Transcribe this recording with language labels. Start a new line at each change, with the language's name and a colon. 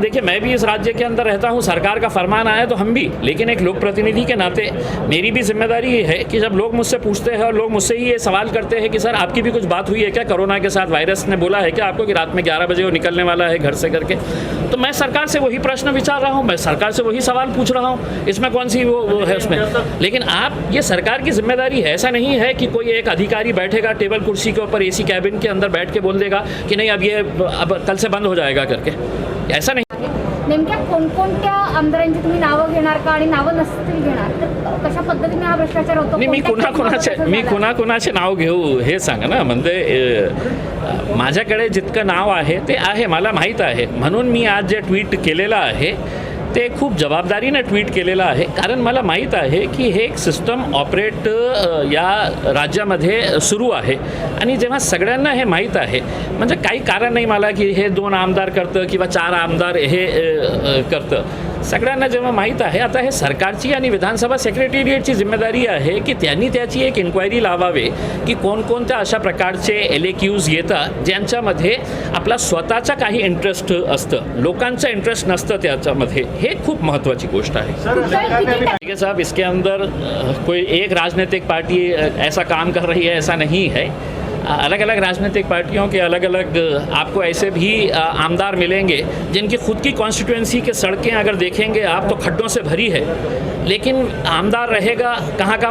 Hindi: देखिए, मैं भी इस राज्य के अंदर रहता हूँ, सरकार का फरमान आया तो हम भी, लेकिन एक लोक प्रतिनिधि के नाते मेरी भी जिम्मेदारी ये है कि जब लोग मुझसे पूछते हैं और लोग मुझसे ही ये सवाल करते हैं कि सर आपकी भी कुछ बात हुई है क्या कोरोना के साथ, वायरस ने बोला है क्या आपको कि रात में 11 बजे वो निकलने वाला है घर से करके, तो मैं सरकार से वही प्रश्न विचार रहा हूँ, मैं सरकार से वही सवाल पूछ रहा हूँ, इसमें कौन सी वो है उसमें। लेकिन आप, ये सरकार की जिम्मेदारी है, ऐसा नहीं है कि कोई एक अधिकारी बैठेगा टेबल कुर्सी के ऊपर AC कैबिन के अंदर बैठ के बोल देगा कि नहीं अब कल से बंद हो जाएगा करके, ऐसा नहीं।
Marathi: नेमक्या कोणकोणत्या आमदारांची तुम्ही नावं घेणार का आणि नावं नसतील घेणार, तर कशा पद्धतीने हा भ्रष्टाचार होतो? नाही, मी कुणाकुणाचे नाव घेऊ हे सांगा ना. म्हणजे माझ्याकडे जितकं नाव आहे ते आहे, मला माहीत आहे, म्हणून मी आज जे ट्विट केलेलं आहे ते खूप जबाबदारीने ट्विट केलेलं आहे, कारण मला माहीत आहे की हे एक सिस्टम ऑपरेट या राज्यामध्ये सुरू आहे आणि जेव्हा सगळ्यांना हे माहीत आहे, म्हणजे काही कारण नाही मला की हे 2 आमदार करतं किंवा 4 आमदार हे करतं, सगळ्यांना जेव्हा माहीत आहे, आता हे सरकारची आणि विधानसभा सेक्रेटेरिएटची जिम्मेदारी आहे की त्यांनी त्याची एक इन्क्वायरी लावावे की कोणकोणत्या अशा प्रकारचे LAQs येतात ज्यांच्यामध्ये आपला स्वतःचा काही इंटरेस्ट असतं, लोकांचं इंटरेस्ट नसतं त्याच्यामध्ये, हे खूप महत्त्वाची गोष्ट आहे।
Hindi: ठीक है साहब, इसके अंदर कोई एक राजनीतिक पार्टी ऐसा काम कर रही है ऐसा नहीं है, अलग अलग राजनीतिक पार्टियों के अलग अलग आपको ऐसे भी आमदार मिलेंगे जिनकी खुद की कॉन्स्टिट्यूएंसी के सड़कें अगर देखेंगे आप तो खड्डों से भरी है, लेकिन आमदार रहेगा कहाँ का?